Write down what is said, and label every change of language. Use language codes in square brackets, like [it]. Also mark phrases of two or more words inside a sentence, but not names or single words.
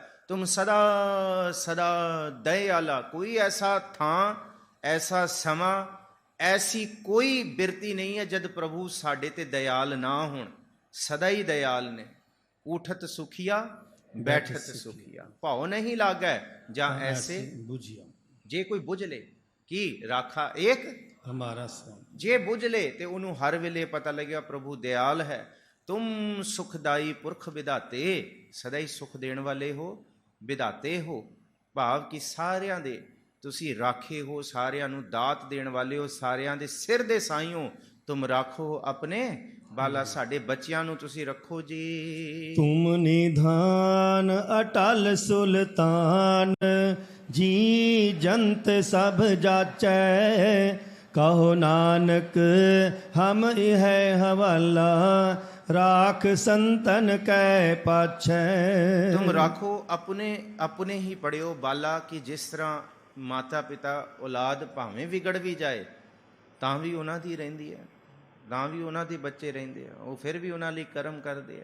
[pa] ਤੁਮ ਸਦਾ ਸਦਾ ਦਇਆਲਾ, ਕੋਈ ਐਸਾ ਥਾਂ, ਐਸਾ ਸਮਾਂ, ਐਸੀ ਕੋਈ ਬਿਰਤੀ ਨਹੀਂ ਹੈ ਜਦ ਪ੍ਰਭੂ ਸਾਡੇ ਤੇ ਦਇਆਲ ਨਾ ਹੋਣ। ਸਦਾ ਹੀ ਦਇਆਲ ਨੇ। ਉਠਤ ਸੁਖੀਆ ਬੈਠਤ ਸੁਖੀਆ, ਭਾਉ ਨਹੀਂ ਲਾਗੈ ਜਾਂ ਐਸੇ बुझिया। ਜੇ ਕੋਈ ਬੁੱਝ ਲੇ ਕਿ ਰਾਖਾ ਏਕ ਹਮਾਰਾ ਸੁਆਮੀ, ਜੇ ਬੁੱਝ ਲੇ ਤੇ ਉਹਨੂੰ ਹਰ ਵੇਲੇ ਪਤਾ ਲੱਗਿਆ ਪ੍ਰਭੂ ਦਿਆਲ ਹੈ। ਤੁਮ ਸੁਖਦਾਈ ਪੁਰਖ ਵਿਧਾਤੇ, ਸਦਾ ਹੀ ਸੁਖ ਦੇਣ ਵਾਲੇ ਹੋ, ਵਿਧਾਤੇ ਹੋ, ਭਾਵ ਕਿ ਸਾਰਿਆਂ ਦੇ ਤੁਸੀਂ ਰਾਖੇ ਹੋ, ਸਾਰਿਆਂ ਨੂੰ ਦਾਤ ਦੇਣ ਵਾਲੇ ਹੋ, ਸਾਰਿਆਂ ਦੇ ਸਿਰ ਦੇ ਸਾਈਂ ਹੋ। ਤੁਮ ਰਾਖੋ ਆਪਣੇ ਬਾਲਾ, ਸਾਡੇ ਬੱਚਿਆਂ ਨੂੰ ਤੁਸੀਂ ਰੱਖੋ ਜੀ। ਤੁਮ ਨਿਧਾਨ ਅਟਲ ਸੁਲਤਾਨ, ਜੀ ਜੰਤ ਸਭ ਜਾਚੈ, ਕਹੋ ਨਾਨਕ ਹਮ ਇਹ ਹਵਾਲਾ, ਰਾਖ ਸੰਤਨ ਕੈ ਪਾਛੈ। ਤੁਮ ਰਾਖੋ ਆਪਣੇ, ਆਪਣੇ ਹੀ ਪੜਿਓ ਬਾਲਾ, ਕਿ ਜਿਸ ਤਰ੍ਹਾਂ ਮਾਤਾ ਪਿਤਾ ਔਲਾਦ ਭਾਵੇਂ ਵਿਗੜ ਵੀ ਜਾਏ ਤਾਂ ਵੀ ਉਹਨਾਂ ਦੀ ਰਹਿੰਦੀ ਹੈ, ਤਾਂ ਵੀ ਉਹਨਾਂ ਦੇ ਬੱਚੇ ਰਹਿੰਦੇ ਆ, ਉਹ ਫਿਰ ਵੀ ਉਹਨਾਂ ਲਈ ਕਰਮ ਕਰਦੇ ਆ।